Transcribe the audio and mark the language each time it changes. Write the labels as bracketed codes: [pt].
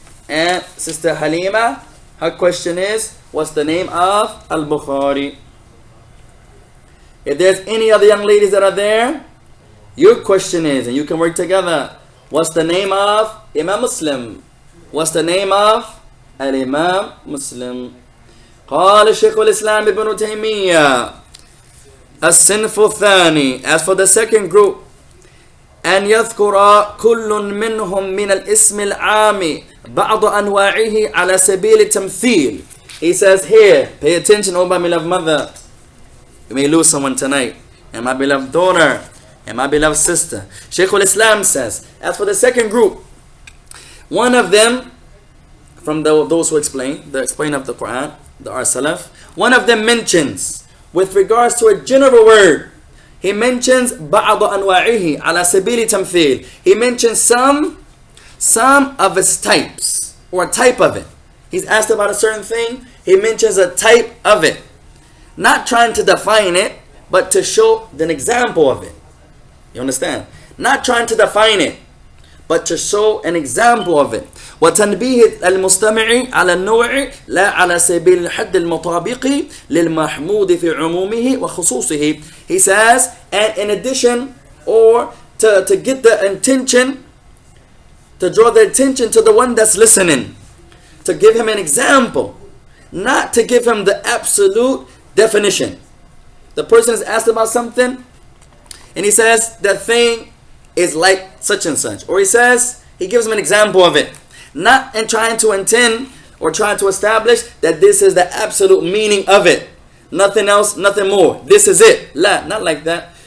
[en] And Sister Halima, her question is, what's the name of Al-Bukhari? If there's any other young ladies that are there, your question is, and you can work together, what's the name of Imam Muslim? What's the name of Al-Imam Muslim? [ar] قال شيخ الإسلام ابن تيمية الصنف الثاني. [en] As for the second group, [ar] أن يذكر كل منهم من الاسم العام بعض أنواعه على سبيل التمثيل. [en] He says here, pay attention, oh my beloved mother. You may lose someone tonight, and my beloved daughter, and my beloved sister. Shaykh al-Islam says, as for the second group, one of them, from those who explain, the explainer of the Quran, the Salaf, one of them mentions, with regards to a general word, he mentions [ar] بعض أنواعه على سبيل تمثيل. [en] He mentions some of its types, or a type of it. He's asked about a certain thing, he mentions a type of it. Not trying to define it, but to show an example of it. You understand? Not trying to define it, but to show an example of it. [ar] وتنبيه المستمع على النوع لا على سبيل الحد المطابق للمحمود في عمومه وخصوصه. [en] He says, and in addition, or to get the intention, to draw the attention to the one that's listening, to give him an example, not to give him the absolute definition. The person is asked about something, and he says that thing is like such and such, or he gives him an example of it, not in trying to intend or trying to establish that this is the absolute meaning of it, nothing else, nothing more, this is it. La, not like that.